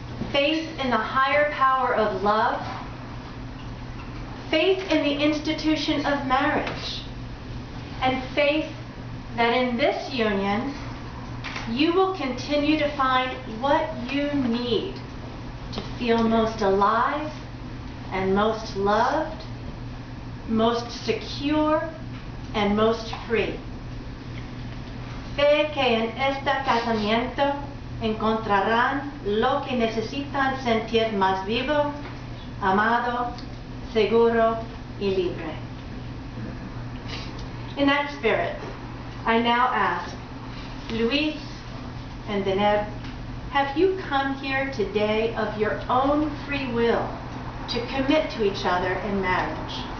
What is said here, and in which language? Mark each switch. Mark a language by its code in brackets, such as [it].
[en] Faith in the higher power of love, faith in the institution of marriage, and faith that in this union you will continue to find what you need to feel most alive and most loved, most secure and most free. [es] Fe que en este casamiento encontrarán lo que necesitan sentir más vivo, amado, seguro y libre. [en] In that spirit, I now ask, Luis and Deneb, have you come here today of your own free will to commit to each other in marriage?